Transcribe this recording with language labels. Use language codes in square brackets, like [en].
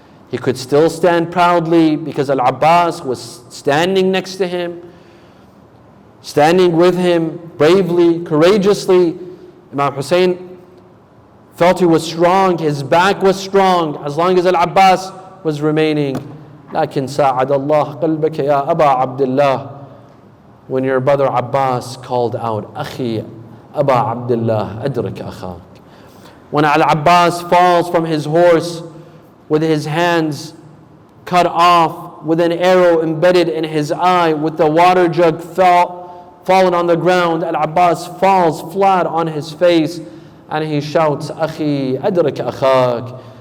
[en] He could still stand proudly because al-Abbas was standing next to him, standing with him bravely, courageously. Imam Hussein felt he was strong, his back was strong as long as al-Abbas was remaining. [ar] لكن ساعد الله قلبك يا أبا عبد الله. [en] When your brother Abbas called out, [ar] أخي أبا عبد الله أدرك أخاك. [en] When al-Abbas falls from his horse with his hands cut off, with an arrow embedded in his eye, with the water jug fallen on the ground, al-Abbas falls flat on his face and he shouts, [ar] أخي أدرك أخاك.